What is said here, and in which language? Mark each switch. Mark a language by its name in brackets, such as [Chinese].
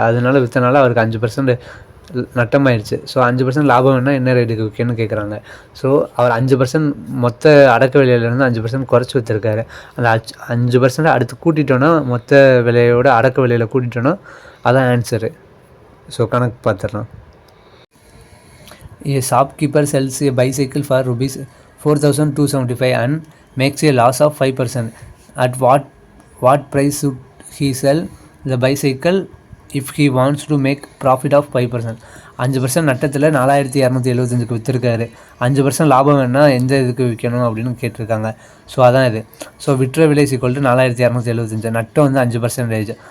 [Tamil] அதனால விற்றனால அவருக்கு 5% நட்டமாயிடுச்சு. ஸோ 5% லாபம் வேணால் என்ன ரேட்டுக்கு விற்கணும்னு கேட்குறாங்க. ஸோ அவர் 5% மொத்த அடக்க விலையிலேருந்து 5% குறைச்சி விற்றுருக்காரு. அந்த 5% அடுத்து கூட்டிட்டோன்னா மொத்த விலையோட அடக்க விலையில் கூட்டிட்டோன்னா அதான் ஆன்சரு. ஸோ கணக்கு பார்த்துடலாம். [English] A shopkeeper sells a bicycle for rupees 4,275 and makes a loss of 5%. At what price should he sell the bicycle if he wants to make profit of 5%? [Tamil] 5% நட்டத்தில் 4275க்கு விற்றுருக்காரு. 5% லாபம் வேணால் எந்த இதுக்கு விற்கணும் அப்படின்னு கேட்டிருக்காங்க. ஸோ அதான் இது. ஸோ விற்ற விலை = 4275, நட்டம் வந்து 5%.